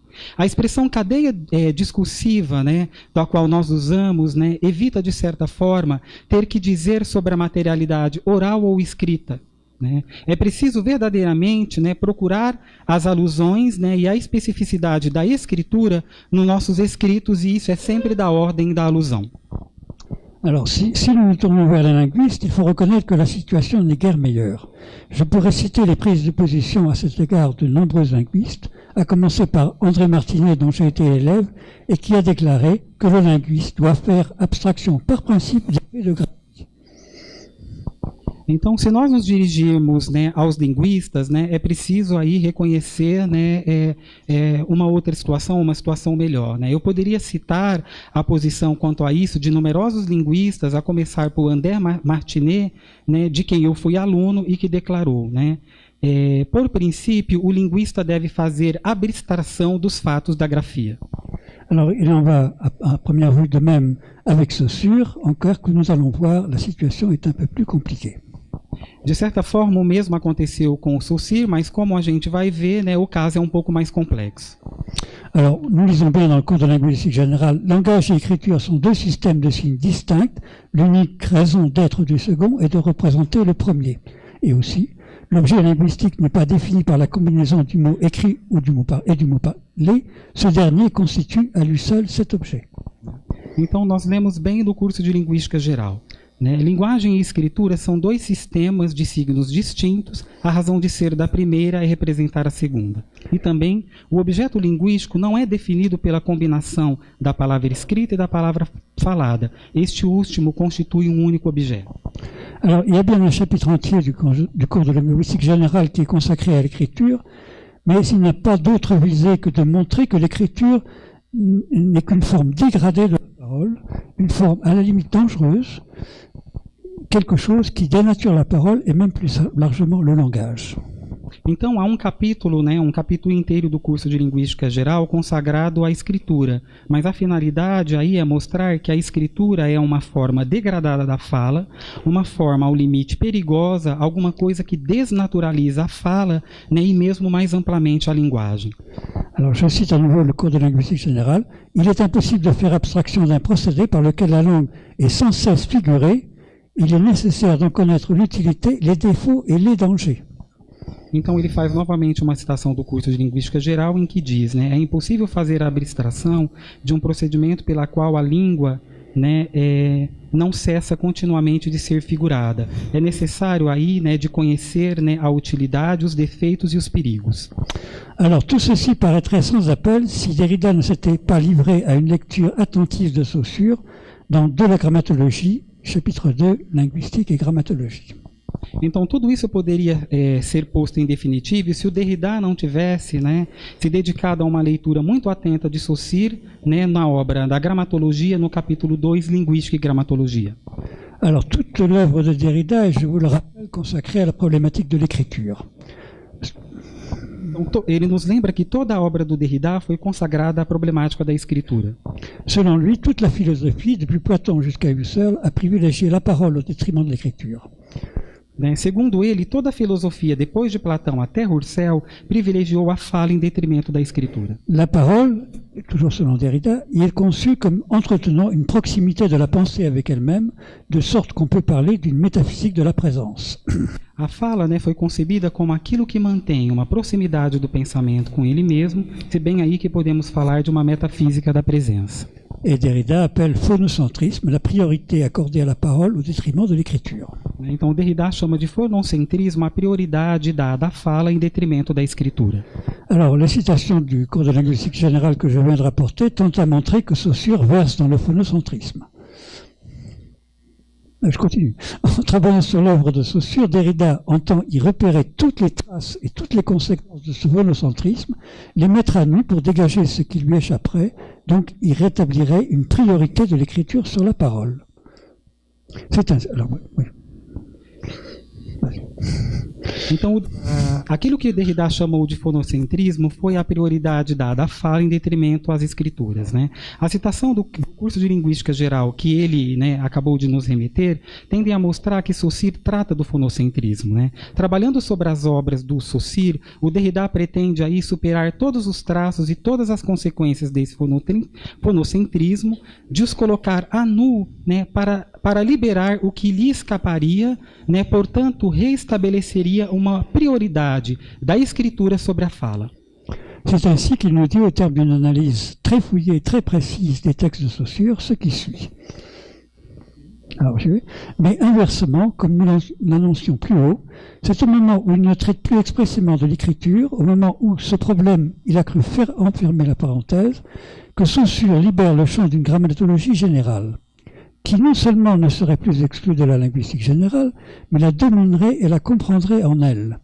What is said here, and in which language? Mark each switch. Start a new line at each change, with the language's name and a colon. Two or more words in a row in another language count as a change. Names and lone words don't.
Portuguese: A expressão cadeia discursiva, né, da qual nós usamos, né, evita, de certa forma, ter que dizer sobre a materialidade oral ou escrita. Né? É preciso verdadeiramente, né, procurar as alusões, né, e a especificidade da escritura nos nossos escritos, e isso é sempre da ordem da alusão.
French: Alors, si nous nous tournons vers les linguistes, il faut reconnaître que la situation n'est guère meilleure. Je pourrais citer les prises de position à cet égard de nombreux linguistes, à commencer par André Martinet, dont j'ai été élève, et qui a déclaré que le linguiste doit faire abstraction par principe des faits de grammaire.
Portuguese: Então, se nós nos dirigirmos, né, aos linguistas, né, é preciso aí reconhecer, né, uma outra situação, uma situação melhor. Né? Eu poderia citar a posição quanto a isso de numerosos linguistas, a começar por André Martinet, né, de quem eu fui aluno e que declarou, né, por princípio, o linguista deve fazer abstração dos fatos da grafia.
French: Alors, il en va à première vue de même avec Saussure, encore que nous allons voir, la situation est un peu plus compliquée.
Portuguese: De certa forma, o mesmo aconteceu com o Saussure, mas como a gente vai ver, né, o caso é um pouco mais complexo.
French: Alors, nous lisons bien dans le cours de linguistique générale, langage et écriture sont deux systèmes de signes distincts. L'unique raison d'être du second est de représenter le premier. Et aussi, l'objet linguistique n'est pas défini par la combinaison du mot écrit ou du mot parlé. Ce dernier constitue à lui seul cet objet.
Portuguese: Então, nós lemos bem do curso de Linguística Geral. Né? Linguagem e escritura são dois sistemas de signos distintos, a razão de ser da primeira é representar a segunda. E também, o objeto linguístico não é definido pela combinação da palavra escrita e da palavra falada. Este último constitui um único objeto.
French: Alors, il y a bien un chapitre entier du cours de linguistique générale qui est consacré à l'écriture, mais il n'a pas d'autre visée que de montrer que l'écriture n'est qu'une forme dégradée de la parole, une forme à la limite dangereuse, quelque chose qui dénature la parole et même plus largement le langage.
Portuguese: Então, há um capítulo inteiro do curso de Linguística Geral consagrado à escritura, mas a finalidade aí é mostrar que a escritura é uma forma degradada da fala, uma forma ao limite perigosa, alguma coisa que desnaturaliza a fala, né, e mesmo mais amplamente a linguagem.
French: Alors, je cite à nouveau le cours de linguistique générale. Il est impossible de faire abstraction d'un procédé par lequel la langue est sans cesse figurée. Il est nécessaire d'en connaître l'utilité, les défauts et les dangers.
Portuguese: Então ele faz novamente uma citação do curso de Linguística Geral em que diz, né, é impossível fazer a abstração de um procedimento pela qual a língua, né, não cessa continuamente de ser figurada. É necessário aí, né, de conhecer, né, a utilidade, os defeitos e os perigos.
French: Alors tout ceci paraîtrait sans appel si Derrida ne s'était pas livré à une lecture attentive de Saussure dans De la grammatologie, chapitre 2, Linguistique et grammatologie.
Portuguese: Então, tudo isso poderia ser posto em definitivo se o Derrida não tivesse, né, se dedicado a uma leitura muito atenta de Saussure, né, na obra da Gramatologia, no capítulo 2, Linguística e Gramatologia.
French: Alors, toute l'œuvre de Derrida est, je vous le rappelle, consacrée à la problématique de l'écriture.
Portuguese: Então, ele nos lembra que toda a obra do Derrida foi consagrada à problemática da escritura.
French: Selon lui, toute la philosophie, depuis Platon jusqu'à Husserl, a privilégié la parole au détriment de l'écriture.
Portuguese: Segundo ele, toda a filosofia, depois de Platão até Husserl, privilegiou a fala em detrimento da escritura.
French: La parole, toujours selon Derrida, y est conçue comme entretenant une proximité de la pensée avec elle-même, de sorte qu'on peut parler d'une métaphysique de la présence.
Portuguese: A fala, né, foi concebida como aquilo que mantém uma proximidade do pensamento com ele mesmo, se bem aí que podemos falar de uma metafísica da presença.
French: Et Derrida appelle phonocentrisme la priorité accordée à la parole au détriment de l'écriture.
Portuguese: Então, Derrida chama de phonocentrisme a prioridade dada à fala em detrimento da escritura.
French: Alors, les citations du cours de linguistique générale que je viens de rapporter tentent à montrer que Saussure verse dans le phonocentrisme. Je continue. En travaillant sur l'œuvre de Saussure, Derrida entend y repérer toutes les traces et toutes les conséquences de ce phonocentrisme, les mettre à nu pour dégager ce qui lui échapperait, donc il rétablirait une priorité de l'écriture sur la parole. C'est un... Alors, oui.
Portuguese: Então, aquilo que Derrida chamou de fonocentrismo foi a prioridade dada à fala em detrimento às escrituras, né? A citação do curso de Linguística Geral que ele, né, acabou de nos remeter tende a mostrar que Saussure trata do fonocentrismo, né? Trabalhando sobre as obras do Saussure, o Derrida pretende aí superar todos os traços e todas as consequências desse fonocentrismo, de os colocar a nu, né, para liberar o que lhe escaparia, né, portanto, reestabeleceria uma prioridade da escritura sobre a fala.
French: C'est ainsi qu'il nous dit, au terme d'une analyse très fouillée et très précise des textes de Saussure, ce qui suit. Alors, mais inversement, comme nous l'annoncions plus haut, c'est au moment où il ne traite plus expressément de l'écriture, au moment où ce problème, il a cru faire enfermer la parenthèse, que Saussure libère le champ d'une grammatologie générale, qui non seulement ne serait plus exclue de la linguistique générale, mais la dominerait et la comprendrait en elle.